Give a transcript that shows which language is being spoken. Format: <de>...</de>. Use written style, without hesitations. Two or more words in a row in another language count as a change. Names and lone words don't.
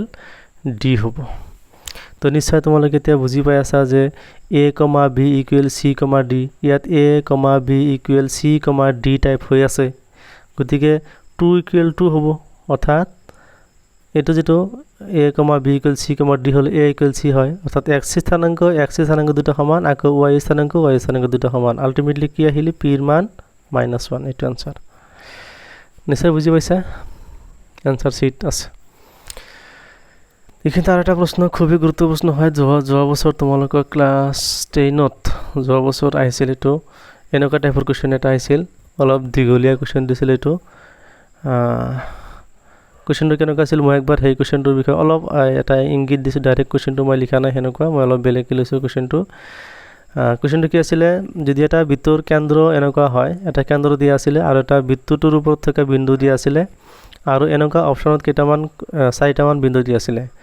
<as>d হ'ব তো নিশ্চয় তোমালোকে এতিয়া বুজি পাই আছা যে</as> <en>a, b equal c, d</en> <as>ইয়াত</as> <en>a, b equal c, d</en> <as>টাইপ হৈ আছে গতিকে 2 ইকুয়াল 2 হ'ব অৰ্থাৎ এটো যেটো a,</as> <en>b equal c, d</en> <as>হলে</as> <en>a equal c</en> <as>হয় অর্থাৎ x স্থানাঙ্ক দুটো সমান আকৌ y স্থানাঙ্ক দুটো সমান আলটিমেটলি কি আহিলে p এর মান -1 এটো आंसर নিশ্চয় বুজি পাইছা</as> <en>answer sheet</en> <as>আছে</as> <bn>এখানে আর একটা প্রশ্ন খুবই গুরুত্বপূর্ণ প্রশ্ন হয়</bn> <as>যোৱা বছর তোমালোকৰ ক্লাস 10ত যোৱা বছর আহিছিল এটো এনেকুৱা টাইপৰ কোৱেশ্চন এটা আহিছিল অলপ দীঘলীয়া কোৱেশ্চন দিছিল এটো কোৱেশ্চনটো কেনেকুৱা আছিল মই একবাৰ হেই কোৱেশ্চনটোৰ বিষয়ে অলপ এটা ইংগিত দিছো</as> <en>direct question</en> <as>মই লিখা নাই হেনেকুৱা মই অলপ বেলেগকৈ লৈছো কোৱেশ্চনটো কি আছিল যদি এটা বৃত্তৰ কেন্দ্ৰ এনেকুৱা হয় এটা কেন্দ্ৰ দিয়া আছিল আৰু এটা বৃত্তটোৰ ওপৰত থকা বিন্দু দিয়া আছিল আৰু এনেকুৱা অপচনত কেইটামান 4টামান বিন্দু দিয়া আছিল</as>